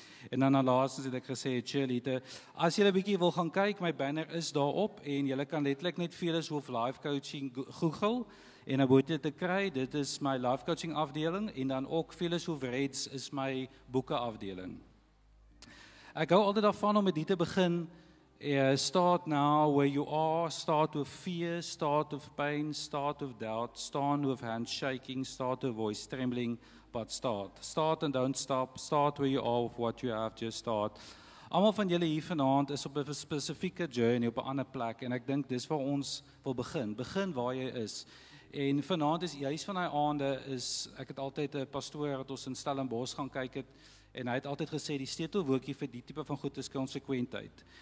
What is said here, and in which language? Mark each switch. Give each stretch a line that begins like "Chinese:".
Afrikaans: En dan laastens het ek gesê cheerleader, as jy 'n bietjie wil gaan kyk, my banner is daarop en jy kan letterlik net Fearless Wolf Life Coaching Google en dan word jy te kry, dit is my life coaching afdeling en dan ook Fearless Wolf Reds is my boeke afdeling. Ek hou altyd daarvan om met dit te begin.
English: Start now where you are, start with fear, start with pain, start with doubt, start with hands shaking, start with voice trembling, but start. Start and don't stop, start where you are with what you have, just start.
Afrikaans: Almal van julle hier vanaand is op 'n spesifieke journey, op 'n ander plek en ek dink dis waar ons wil begin. Begin waar jy is. En vanaand is juis van daai aande is ek het altyd 'n pastoor wat ons in Stellenbosch gaan kyk het en hy het altyd gesê die sleutelwoordjie vir die tipe van goed is konsekwentheid.